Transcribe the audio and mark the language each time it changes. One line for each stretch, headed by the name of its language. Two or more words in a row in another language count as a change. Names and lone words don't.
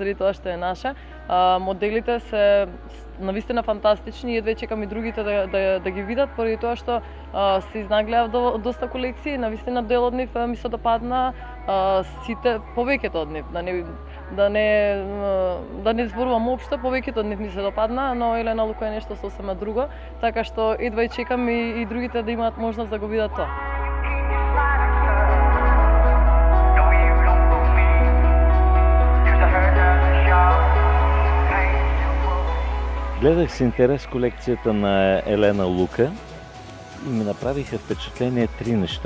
Macedonian: заради тоа што е наша, моделите се навистина фантастични и едве чекам и другите да ги видат, поради тоа што се изнаглеа доста колекции, навистина дел од нив ми се допадна, сите повеќето од нив, да не зборувам општо, повеќето од нив ми се допадна, но Елена Лука е нешто сосема друго, така што едва и чекам и другите да имаат можност да го видат тоа.
Bulgarian: Гледах с интерес колекцията на Елена Лука и ми направиха впечатление три неща.